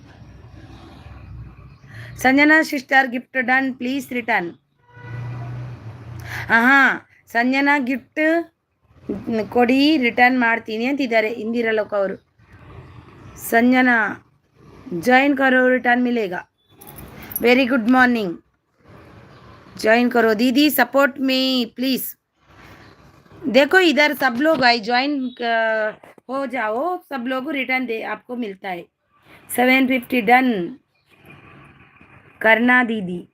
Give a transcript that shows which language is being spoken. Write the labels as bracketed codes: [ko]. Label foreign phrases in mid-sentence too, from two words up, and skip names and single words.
[en] Sanjana sister gift done please return. [kn] ಸಂಜನಾ ಗಿಫ್ಟ್ ಕೊಡಿ ರಿಟರ್ನ್ ಮಾಡ್ತೀನಿ ಅಂತಿದ್ದಾರೆ ಇಂದಿರಲೋಕ ಅವರು. [hi] ಸಂಜನಾ ಜಾಯಿನ್ करो रिटर्न मिलेगा. [en] very good morning. [hi] ज्वाइन करो दीदी, [en] support me please. [hi] देखो इधर सब लोग आए, ज्वाइन हो जाओ सब लोग, रिटर्न दे आपको मिलता है. 750 डन करना दीदी.